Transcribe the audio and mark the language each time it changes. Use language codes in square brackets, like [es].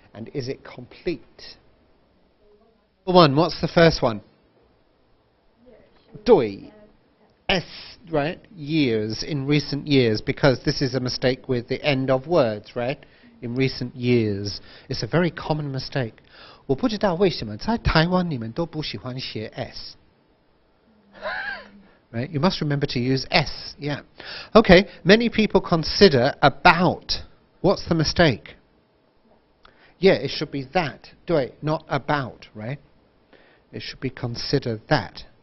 [en] And is it complete? One, what's the first one? 对.S, right? Years, in recent years, because this is a mistake with the end of words, right? In recent years. It's a very common mistake. [zh] 我不知道为什么在台湾你们都不喜欢写 S. [en] Right? You must remember to use S, yeah. Okay, many people consider about. What's the mistake? Yeah, it should be that, 对, not about, right? It should be consider that.